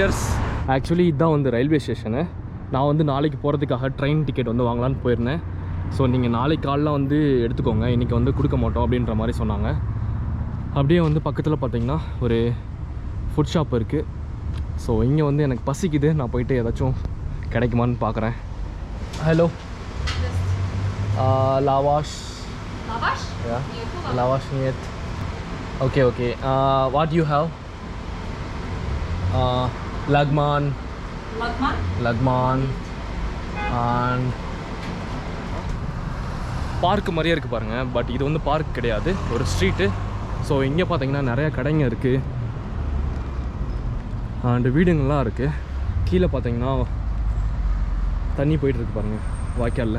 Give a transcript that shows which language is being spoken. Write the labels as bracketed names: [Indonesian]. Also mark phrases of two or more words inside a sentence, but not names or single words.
[Tamil] ஆக்சுவலி இதுதான் வந்து [English] railway station. [Tamil] நான் வந்து நாளைக்கு போகிறதுக்காக [English] train ticket [Tamil] வந்து வாங்கலான்னு போயிருந்தேன். ஸோ நீங்கள் நாளைக்கு காலைல வந்து எடுத்துக்கோங்க, இன்றைக்கி வந்து கொடுக்க மாட்டோம் அப்படின்ற மாதிரி சொன்னாங்க. அப்படியே வந்து பக்கத்தில் பார்த்திங்கன்னா ஒரு [English] food shop [Tamil] இருக்குது. ஸோ இங்கே வந்து எனக்கு பசிக்குது, நான் போயிட்டு ஏதாச்சும் கிடைக்குமான்னு பார்க்குறேன். ஹலோ, lavash. Lavash? [English] Yeah, Niyet mi? lavash niyet. Okay. What do you have? [Tamil] Lagman and பார்க் மாதிரியே இருக்குது பாருங்கள். பட் இது வந்து பார்க் கிடையாது, ஒரு ஸ்ட்ரீட்டு. ஸோ இங்கே பார்த்தீங்கன்னா நிறையா கடைங்க இருக்குது அண்டு வீடுங்கள்லாம் இருக்குது. கீழே பார்த்தீங்கன்னா தண்ணி போயிட்டுருக்கு பாருங்கள் வாய்க்காலில்.